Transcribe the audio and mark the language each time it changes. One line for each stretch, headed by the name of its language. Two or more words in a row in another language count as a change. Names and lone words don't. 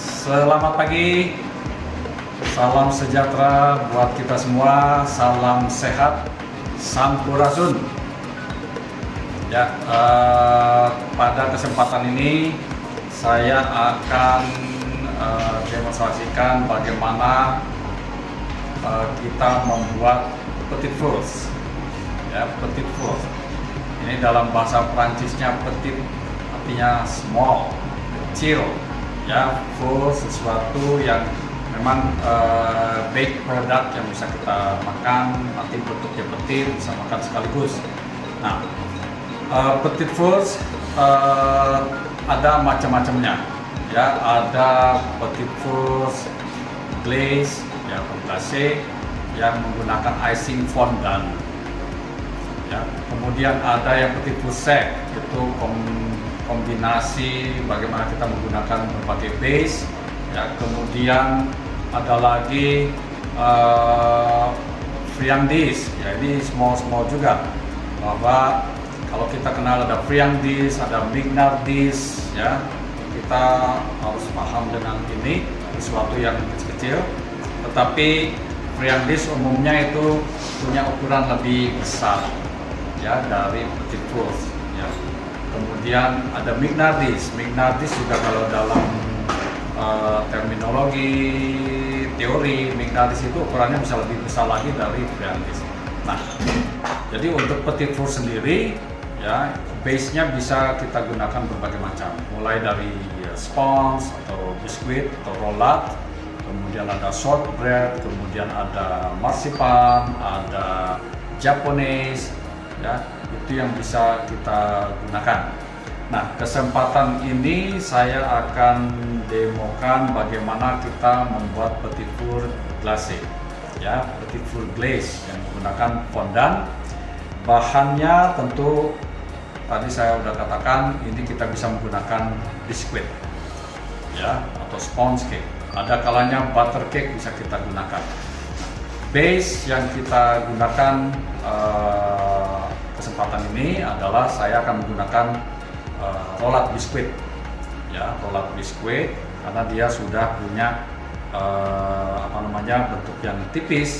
Indonesian: Selamat pagi, salam sejahtera buat kita semua, salam sehat, sampurasun. Ya, pada kesempatan ini saya akan demonstrasikan bagaimana kita membuat
French: petit fours. Ya, petit fours.
Indonesian: Ini dalam bahasa Prancisnya petit artinya small, kecil. Ya, fours sesuatu yang memang
English: baked product
Indonesian: yang bisa kita makan, nanti bentuknya petit, bisa makan sekaligus. Nah,
French: petit fours
Indonesian: ada macam-macamnya. Ya, ada
French: petit fours
Indonesian: glaze, ya, glacé yang menggunakan
English: icing fondant.
Indonesian: Ya, kemudian ada yang
French: petit fours sec,
Indonesian: itu kombinasi bagaimana kita menggunakan berbagai base. Ya, kemudian ada lagi friandise, ya ini small juga, bahwa kalau kita kenal ada friandise, ada mignardise, ya kita harus paham dengan ini sesuatu yang kecil-kecil, tetapi friandise umumnya itu punya ukuran lebih besar, ya, dari petit fours. Ya. Kemudian ada mignardise. Mignardise juga kalau dalam terminologi teori, mignardise itu ukurannya bisa lebih besar lagi dari friandise. Nah, jadi untuk
French: petit fours
Indonesian: sendiri, ya, base-nya bisa kita gunakan berbagai macam, mulai dari scones atau biskuit atau rollat, kemudian ada shortbread, kemudian ada marsipan, ada japonese, ya, itu yang bisa kita gunakan. Nah, kesempatan ini saya akan demokan bagaimana kita membuat
French: petit fours glacé,
Indonesian: ya,
French: petit fours
Indonesian: glaze yang menggunakan fondant. Bahannya tentu tadi saya sudah katakan, ini kita bisa menggunakan biskuit, ya, atau
English: sponge cake.
Indonesian: Ada kalanya
English: butter cake
Indonesian: bisa kita gunakan. Base yang kita gunakan kesempatan ini adalah saya akan menggunakan rollat biskuit, ya, rollat biskuit, karena dia sudah punya bentuk yang tipis.